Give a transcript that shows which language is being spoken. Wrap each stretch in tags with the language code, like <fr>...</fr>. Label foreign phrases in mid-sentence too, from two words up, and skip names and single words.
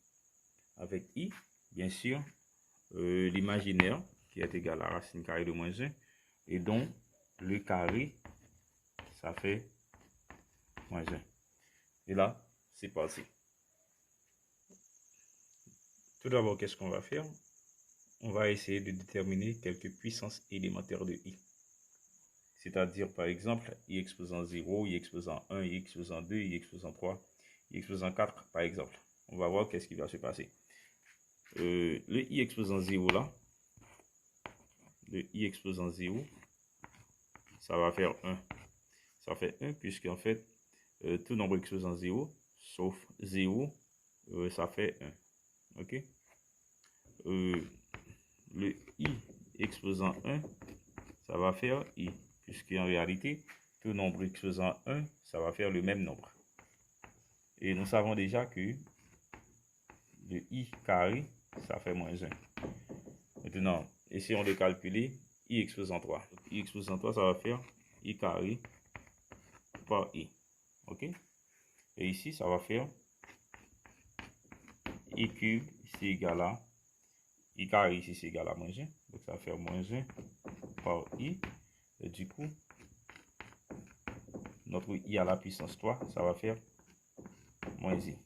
<fr>Avec i, bien sûr, l'imaginaire qui est égal à racine carrée de moins 1 et donc le carré, ça fait moins 1. Et là, c'est parti. Tout d'abord, qu'est-ce qu'on va faire? On va essayer de déterminer quelques puissances élémentaires de i. C'est-à-dire, par exemple, i exposant 0, i exposant 1, i exposant 2, i exposant 3, i exposant 4, par exemple. On va voir qu'est-ce qui va se passer. Le i exposant 0 là, le i exposant 0, ça va faire 1. Ça fait 1 puisqu'en fait, tout nombre exposant 0, sauf 0, ça fait 1. Ok? Le i exposant 1, ça va faire i. Puisqu'en réalité, tout nombre exposant 1, ça va faire le même nombre. Et nous savons déjà que le i carré, ça fait moins 1. Maintenant, essayons de calculer i exposant 3. I exposant 3, ça va faire i carré par i. Ok? Et ici, ça va faire i cube, c'est égal à i carré, ici, c'est égal à moins 1. Donc, ça va faire moins 1 par i. Et du coup, notre i à la puissance 3, ça va faire moins i.</fr>